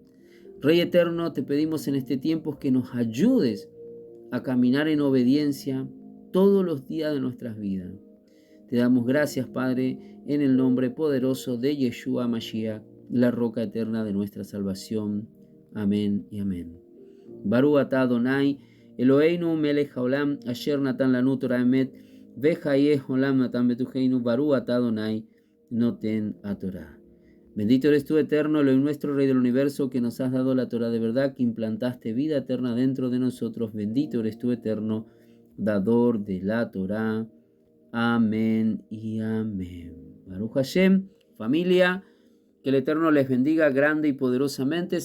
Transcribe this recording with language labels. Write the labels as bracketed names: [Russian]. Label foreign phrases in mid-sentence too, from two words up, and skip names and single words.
[Spanish] Rey eterno, te pedimos en este tiempo que nos ayudes a caminar en obediencia todos los días de nuestras vidas. Te damos gracias, Padre, en el nombre poderoso de Yeshua Mashiach, la roca eterna de nuestra salvación. Amén y amén. [Hebrew] ברוך אתה אדוני, אלוהינו מלך העולם, אשר נתן לנו תורת אמת, וחיי עולם נתן בתוכנו, ברוך אתה אדוני, נותן התורה. [Spanish] Bendito eres tú, eterno, Elohim nuestro, Rey del universo, que nos has dado la Torah de verdad, que implantaste vida eterna dentro de nosotros. Bendito eres tú, eterno, dador de la Torah. Amén y amén. [Hebrew] ברוך השם, [Spanish] familia, que el Eterno les bendiga grande y poderosamente.